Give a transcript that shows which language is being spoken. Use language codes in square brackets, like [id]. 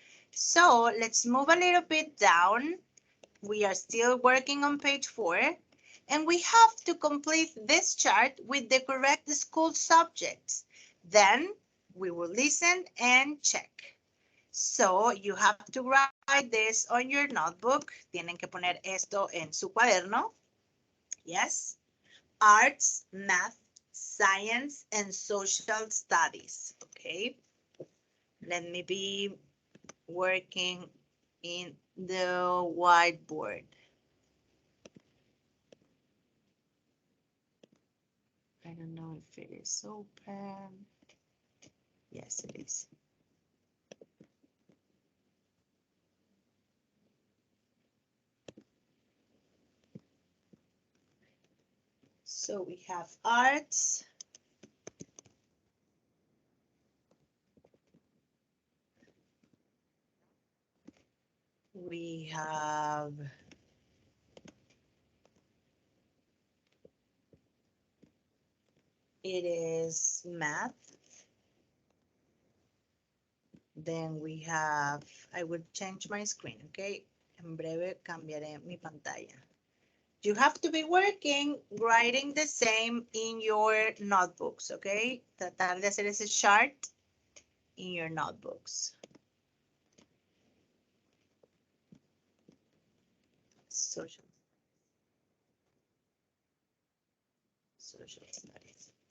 [en] So let's move a little bit down. We are still working on page 4, and we have to complete this chart with the correct school subjects. Then we will listen and check. So you have to write this on your notebook. [es] Tienen que poner esto en su cuaderno. [en] Yes. Arts, math, science, and social studies. Okay. Let me be working in the whiteboard. I don't know if it is open. Yes, it is. So we have arts. We have it is math. Then we have, I will change my screen, okay? [es] En breve cambiaré mi pantalla. [en] You have to be working, writing the same in your notebooks, okay? [es] Tratar de hacer ese chart [en] in your notebooks. Social studies.